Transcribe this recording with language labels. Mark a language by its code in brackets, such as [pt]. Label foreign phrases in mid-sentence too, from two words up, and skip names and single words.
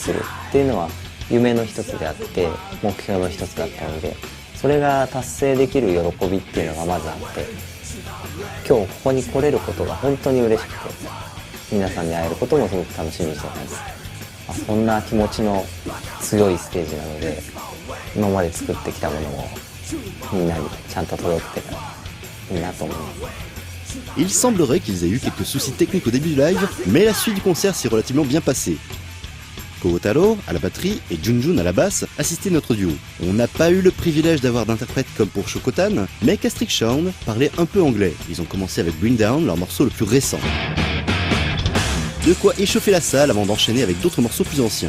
[ja] するっていうのは夢の一つであって目標の一つだったので、それが達成できる喜びっていうのがまずあって、今日ここに来れることが本当に嬉しくて、皆さんに会えることもすごく楽しみにしています。そんな気持ちの強いステージなので、今まで作ってきたものもみんなにちゃんと届いてたらいいなと思います。 [fr] Il semblerait qu'ils aient eu quelques soucis techniques au début du live, mais la suite du concert s'est relativement bien passée. Kogotaro à la batterie et Junjun à la basse assistaient notre duo. On n'a pas eu le privilège d'avoir d'interprètes comme pour Shokotan, mais Castric Shawn parlait un peu anglais. Ils ont commencé avec Bring Down, leur morceau le plus récent. De quoi échauffer la salle avant d'enchaîner avec d'autres morceaux plus anciens.